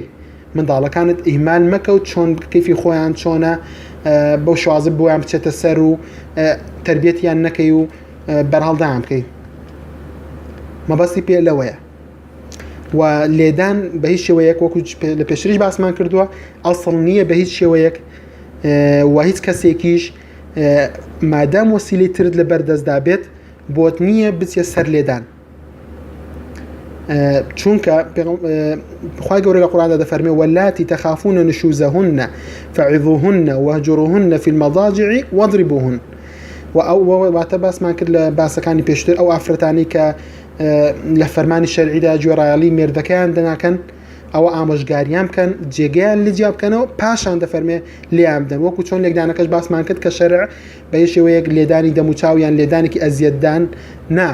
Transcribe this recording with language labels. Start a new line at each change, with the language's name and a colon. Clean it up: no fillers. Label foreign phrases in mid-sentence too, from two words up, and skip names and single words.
Central Kurdish: منداڵەکانت ئیهمال مەکە و چۆن کەیفی خۆیان چۆنە بەو شوازە بۆیان بچێتە سەر و تربیەتیان نەکەی و بەرهەڵدایان بکەی مەبەستی پێ لەوەیە و لێدان بە هیچ شێوەیەک وەکو لە پێشتریش باسمان کردووە ئەسڵ نییە بە هیچ شێوەیەک و هیچ کەسێکیش مادام وەسیلەی ترت لە بەردەستدا بێت بۆت نییە بچێت سەر لێدان چونکە خوای گەورە لە قورئاندا دەفەرمێ
Arabic: واللاتی تخافون نشوزهن فعظوهن واهجروهن في المضاجع واضربوهن
Central Kurdish: و ئەو واتە باسمان کرد لە باسەکانی پێشتر ئەو ئافرەتانی کە لە فەرمانی شەرعیدا گوێڕایەڵی مێردەکەیان دەناکەن ئەوە ئامۆژگاریان بکەن جێگەیان لجیا بکەنەوە پاشان دەفەرمێ لێیان بدەن وەکو چۆن لێکدانەکەش باسمان کرد کە شەرع بە هیچ شێوەیەک لێدانی دەموچاویان لێدانێکی ئەزیەتدان نا